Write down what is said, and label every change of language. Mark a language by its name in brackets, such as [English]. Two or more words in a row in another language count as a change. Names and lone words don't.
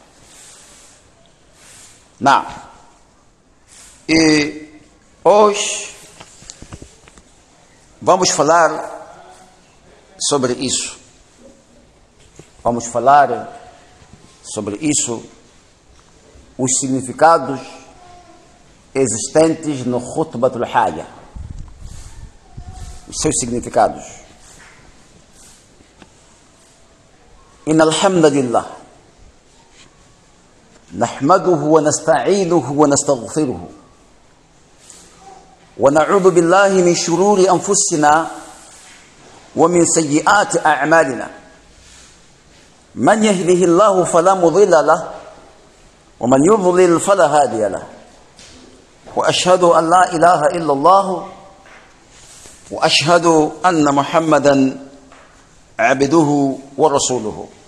[Portuguese] E hoje vamos falar sobre isso. Vamos falar sobre isso, os significados existentes no [Arabic] خطبة الحاجة, [Portuguese] os seus significados. [Arabic] إن الحمد لله نحمده ونستعينه ونستغفره ونعوذ بالله من شرور أنفسنا ومن سيئات أعمالنا من يهده الله فلا مضل له ومن يضلل فلا هادي له وأشهد أن لا إله إلا الله وأشهد أن محمدا عبده ورسوله.